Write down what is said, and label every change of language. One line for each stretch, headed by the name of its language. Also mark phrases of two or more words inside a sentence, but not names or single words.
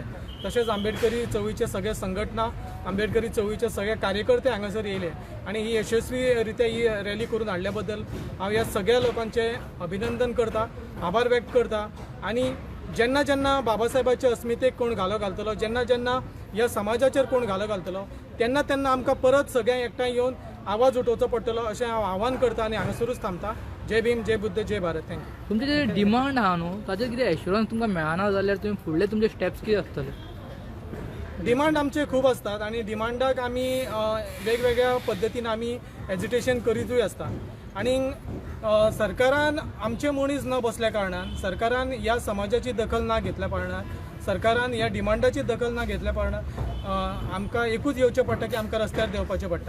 Konkani: तशेंच आंबेडकरी चळवळीचे सगळे संघटना, आंबेडकरी चळवळीचे सगळे कार्यकर्ते हांगासर येयले आनी ही यशस्वी रित्या ही रॅली करून हाडल्या बद्दल हांव ह्या सगळ्या लोकांचे अभिनंदन करता, आभार व्यक्त करता. आनी जेन्ना जेन्ना बाबासाहेबाच्या अस्मितेक कोण घालो घालतलो, जेन्ना जेन्ना ह्या समाजाचेर कोण घालो घालतलो, तेन्ना तेन्ना आमकां परत सगळ्यांक एकठांय येवन आवाज उठोवचो पडटलो अशें हांव आव्हान करता आनी हांगासरूच थांबता. जय भीम, जय बुद्ध, जय भारत. थँक्यू. तुमचे जे डिमांड आहा न्हू ताचेर कितें एश्युरन्स तुमकां मेळना जाल्यार तुमी फुडले तुमचे स्टेप्स कितें आसतले? डिमांड आमचे खूब असतात आनी डिमांडाक आमी वेगवेगळ्या पद्दतीन आमी एजिटेशन करीतूय आसता. आनी सरकारान आमचे मनीस न बसल्या कारणान, सरकारान ह्या समाजाची दखल ना घेतल्या कारणान, सरकारान ह्या डिमांडाची दखल ना घेतल्या कारणान आमकां एकूच येवचें पडटा की आमकां रस्त्यार देंवपाचें पडटा.